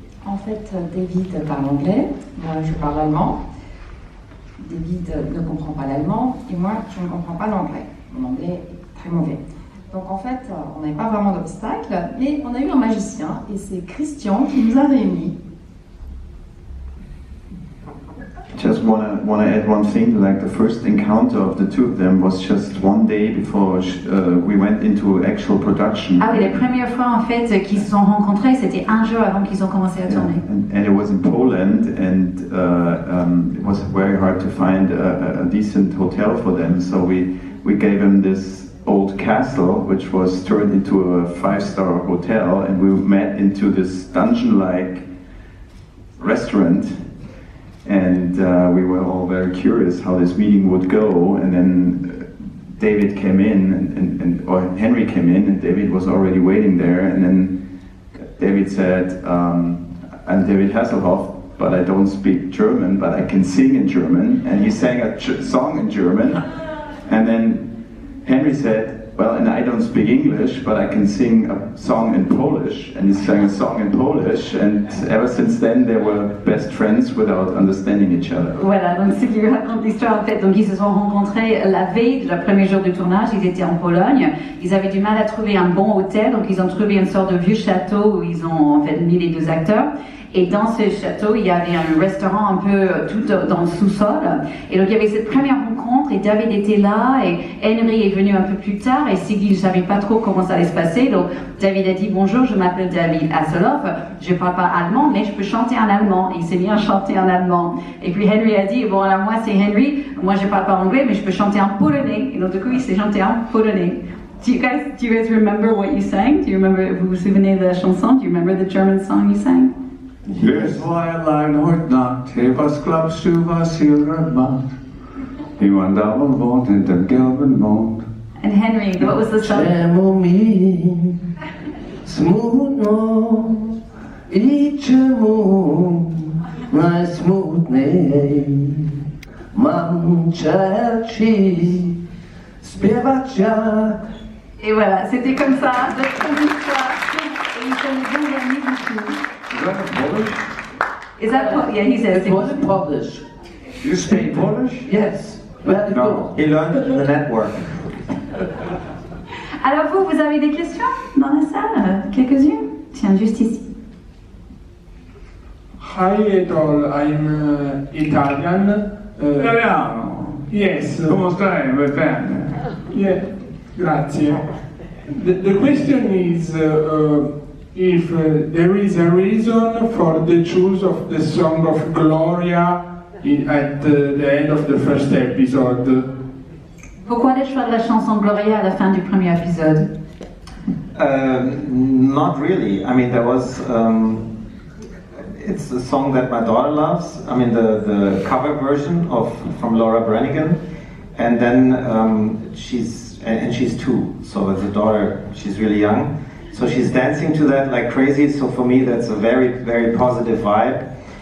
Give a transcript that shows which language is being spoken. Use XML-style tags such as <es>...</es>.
<fr>En fait, David parle anglais, moi je parle allemand. David ne comprend pas l'allemand et moi je ne comprends pas l'anglais. Mon anglais est très mauvais. Donc en fait, on n'avait pas vraiment d'obstacle, mais on a eu un magicien et c'est Christian qui nous a réunis.</fr> <en>Just wanna add one thing. Like the first encounter of the two of them was just one day before we went into actual production.</en> <fr>Ah oui, la première fois en fait qu'ils se sont rencontrés, c'était un jour avant qu'ils ont commencé à tourner.</fr> <en>And it was in Poland, and it was very hard to find a decent hotel for them. So we we gave him this old castle, which was turned into a 5-star hotel, and we met into this dungeon-like restaurant, and we were all very curious how this meeting would go. And then David came in, or Henry came in, and David was already waiting there. And then David said, "I'm David Hasselhoff, but I don't speak German, but I can sing in German." And he sang a song in German. And then Henry said, "Well, and I don't speak English, but I can sing a song in Polish." And he sang a song in Polish, and ever since then they were best friends without understanding each other.</en> <fr>Voilà, donc c'est qui lui raconte l'histoire en fait. Donc ils se sont rencontrés la veille de leur premier jour de tournage, ils étaient en Pologne, ils avaient du mal à trouver un bon hôtel, donc ils ont trouvé une sorte de vieux château où ils ont en fait mis les deux acteurs. Et dans ce château, il y avait un restaurant un peu tout dans le sous-sol. Et donc il y avait cette première rencontre et David était là et Henry est venu un peu plus tard et Sigi ne savait pas trop comment ça allait se passer. Donc David a dit: "Bonjour, je m'appelle David Hasselhoff, je ne parle pas allemand mais je peux chanter en allemand." Et il s'est mis à chanter en allemand. Et puis Henry a dit: "Bon alors moi c'est Henry, moi je ne parle pas anglais mais je peux chanter en polonais." Et donc du coup il s'est chanté en polonais.</fr> <en>Do you guys remember what you sang?</en> <fr>Vous vous souvenez de la chanson?</fr> <en>Do you remember the German song you sang? Yes,</en> <de>Fräulein, heute Nacht, hey, was glaubst du, was hier macht? Jemand aber wohnt hinterm gelben Mond.</de> <en>And Henry, what was the song?</en> <pl>Czemu smutno I czemu najsmutniej mam ci śpiewać jak.</pl> <fr>Et voilà, c'était comme ça, de toute l'histoire. Et ils sont bien amis du tout.</fr> <en>Is that Polish? Is that what? Yeah, he says. It was Polish. You speak Polish? Yes. Very No, he learned it in the network.</en> <fr>Alors vous avez des questions dans la salle? Quelques-unes? Tiens, juste ici.</fr> <en>Hi Edol, I'm Italian.</en> <it>Italiano.</it> <en>Yes.</en> <it>Come stai? Va bene.</it> <en>Yeah,</en> <it>grazie.</it> <en>The question is if there is a reason for the choice of the song of Gloria at the end of the first episode.</en> <fr>Pourquoi le choix de la chanson Gloria à la fin du premier épisode?</fr> <en>Not really. I mean, there was. It's a song that my daughter loves. I mean, the cover version from Laura Branigan, and then she's 2, so as a daughter, she's really young. So she's dancing to that like crazy. So for me, that's a very, very positive vibe.</en>